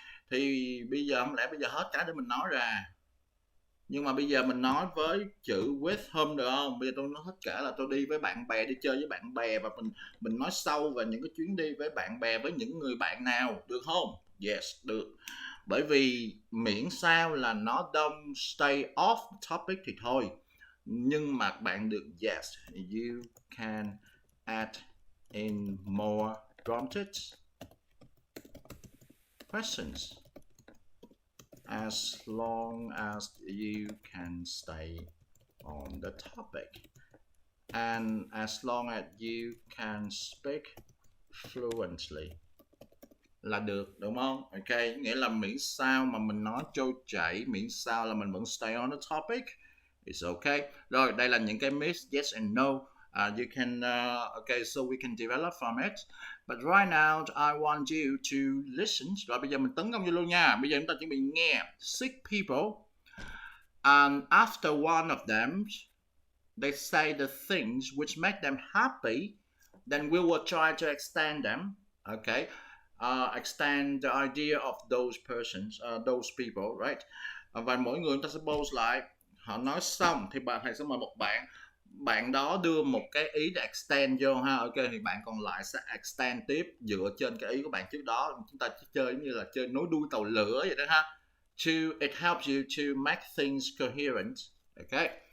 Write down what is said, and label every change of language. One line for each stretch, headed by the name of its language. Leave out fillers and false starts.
Vietnamese: Thì bây giờ không lẽ bây giờ hết cái để mình nói ra. Nhưng mà bây giờ mình nói với chữ with whom được không? Bây giờ tôi nói hết cả là tôi đi với bạn bè, đi chơi với bạn bè, và mình nói sâu về những cái chuyến đi với bạn bè, với những người bạn nào, được không? Yes, được. Bởi vì miễn sao là nó
English: don't stay off topic
Vietnamese: thì thôi. Nhưng mà bạn được
English: yes, you can add in more prompted questions as long as you can stay on the topic and as long as you can speak fluently.
Vietnamese: là được, đúng không? Ok, nghĩa là miễn sao mà mình nói trôi chảy, miễn sao là mình vẫn
English: stay on the topic, it's okay.
Vietnamese: Rồi, đây là những cái myths, yes and no.
English: You can, okay, so we can develop from it. But right now, I want you to listen.
Vietnamese: Rồi, bây giờ mình tấn công vô luôn nha. Bây giờ chúng ta chuẩn bị nghe.
English: 6 people, and after one of them, they say the things which make them happy, then we will try to extend them, okay? Extend the idea of those persons, those people, right?
Vietnamese: Và mỗi người ta suppose lại, họ nói xong thì thầy sẽ mời một bạn đó đưa một cái ý để extend vô ha, ok, thì bạn còn lại sẽ extend tiếp dựa trên cái ý của bạn trước đó. Chúng ta chỉ chơi giống như là chơi nối đuôi tàu lửa vậy đó ha.
English: It helps you to make things coherent, ok.